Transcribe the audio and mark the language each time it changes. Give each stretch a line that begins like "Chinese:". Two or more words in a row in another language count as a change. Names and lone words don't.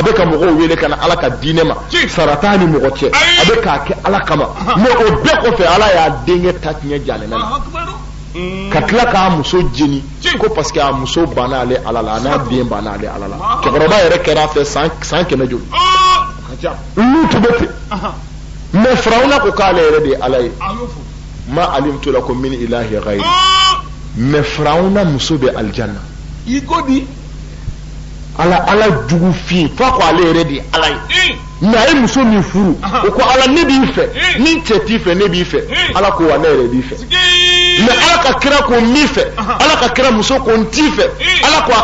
Bambara: bɛ ka mɔgɔw wele ka na Ala ka diinɛ ma sarata ni mɔgɔ cɛ a bɛ k'a kɛ Ala kama mais o bɛɛ kɔfɛ Ala y'a denkɛ ta tiɲɛ jahanɛmɛ la ka tila k'a muso jeni ko parce que a muso banna ale Ala la a n'a den banna ale Ala la cɛkɔrɔba yɛrɛ kɛra a fɛ san 100 joli olu tun bɛ ten mais Firawuna ko k'ale yɛrɛ de ye Ala ye
Arabic: ما علمت لكم من إله غيري
Bambara: mais Firawuna muso bɛ aljanna Ala jugu fi fa ko ale yɛrɛ de ye Ala ye mais a ye muso min furu o ko Ala ne b'i fɛ ni cɛ t'i fɛ ne b'i fɛ Ala ko wa ne yɛrɛ b'i fɛ mais Ala ka kira ko n b'i fɛ Ala ka kira muso ko n t'i fɛ Ala ko a